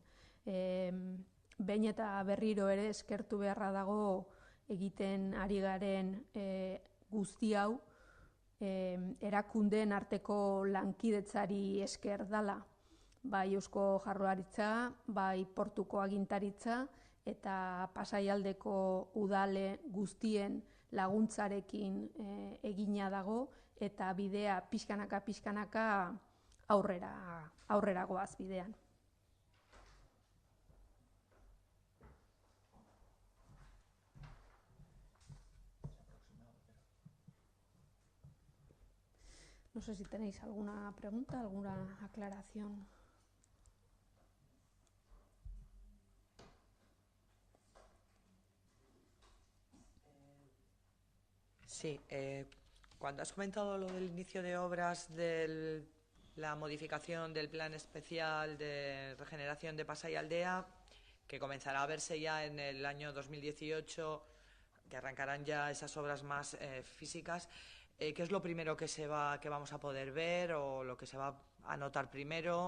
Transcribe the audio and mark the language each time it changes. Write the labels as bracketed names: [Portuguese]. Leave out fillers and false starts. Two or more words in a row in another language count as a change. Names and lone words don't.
[Basque] Behin eta berriro ere eskertu beharra dago egiten ari garen guzti hau, erakundeen arteko lankidetzari esker dala, bai Eusko Jaurlaritza, bai Portuko agintaritza, eta Pasaialdeko udale guztien laguntzarekin egina dago, eta bidea pixkanaka aurrera goaz bidean. [Spanish] No sé si tenéis alguna pregunta, alguna aclaración. Sí, cuando has comentado lo del inicio de obras de la modificación del plan especial de regeneración de Pasaialdea, que comenzará a verse ya en el año 2018, que arrancarán ya esas obras más físicas, ¿qué es lo primero que vamos a poder ver, o lo que se va a notar primero?